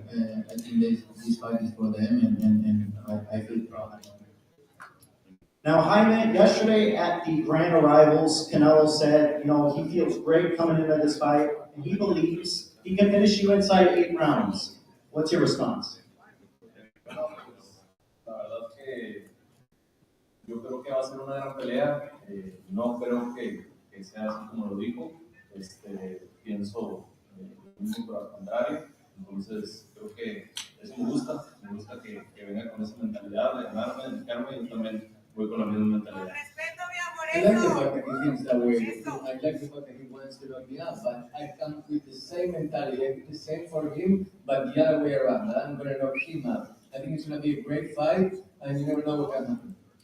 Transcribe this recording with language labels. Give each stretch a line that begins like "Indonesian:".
English: I think this fight is for them, and I feel proud. Now, Jaime, yesterday at the Grand Arrivals, Canelo said, he feels great coming into this fight, and he believes he can finish you inside 8 rounds. What's your response?
Spanish: La verdad que yo creo que va a ser una gran pelea. No creo que sea así como lo dijo. Pienso por el contrario. Entonces, creo que eso me gusta que venga con esa mentalidad de ganarme, de dedicarme, y yo también voy con la misma mentalidad.
English: I like the fact that he thinks that way. I like the fact that he wants to knock me out, but I come with the same mentality. I do the same for him, but the other way around. That I'm going to knock him out. I think it's going to be a great fight, and you never know what can happen.